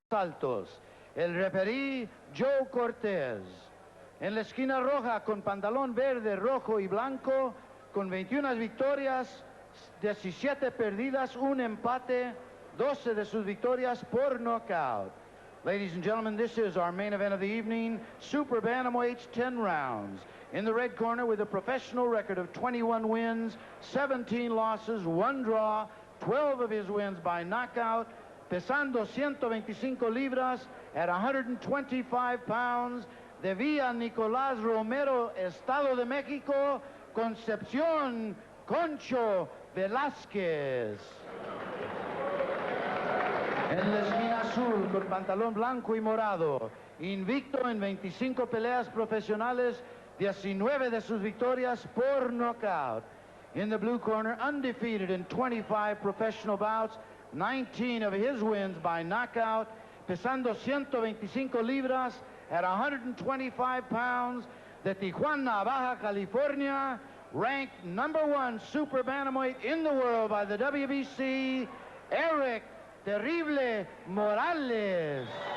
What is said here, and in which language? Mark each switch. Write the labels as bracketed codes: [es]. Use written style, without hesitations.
[es] altos, el referí Joe Cortés. En la esquina roja, con pantalón verde, rojo y blanco, con 21 victorias, 17 perdidas, un empate, 12 de sus victorias por knockout. [en] Ladies and gentlemen, this is our main event of the evening, Super Bantamweights, 10 rounds. In the red corner with a professional record of 21 wins, 17 losses, 1 draw, 12 of his wins by knockout, [es] pesando 125 libras [en] at 125 pounds, [es] de Villa Nicolás Romero, Estado de México, [en] Concepcion, Concho Velasquez. [es] En la esquina azul, con pantalón blanco y morado, invicto en 25 peleas profesionales, 19 de sus victorias por knockout. [en] In the blue corner, undefeated in 25 professional bouts, 19 of his wins by knockout, [es] pesando 125 libras [en] at 125 pounds, de Tijuana, Baja California, ranked #1 super bantamweight in the world by the WBC, Erik Terrible Morales.